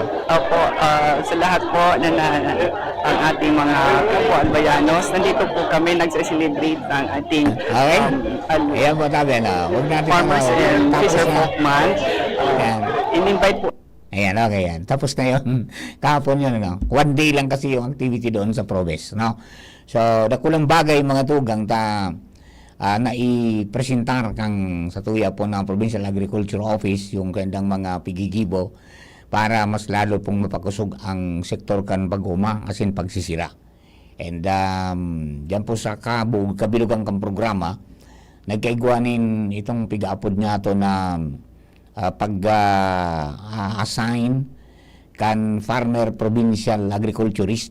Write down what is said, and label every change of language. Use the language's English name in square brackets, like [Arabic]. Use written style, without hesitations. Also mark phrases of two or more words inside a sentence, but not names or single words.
[Filipino] Opo, sa lahat po na ang ating mga kapwa Albayanos, nandito po kami nagse-celebrate ng ating Okay? Ayan po tabi na. Huwag natin Farmers and Fisher Folk Month. Ayan. In-invite po Ayan, okay yan. Tapos na yun. Kahapon yun, no? 1 day lang kasi yung activity doon sa Probes, no? So, [Bikol] dakulang bagay mga tugang na i-presentar kang sa tuya po ng Provincial Agriculture Office yung kandang mga pigigibo para mas lalo pong mapakusog ang sektor kan baguma asin pagsisira. And dyan po sa kabilugang kang programa, nagkaigwanin itong pigaapod niya to na pag-assign kan [English] farmer provincial agriculturist.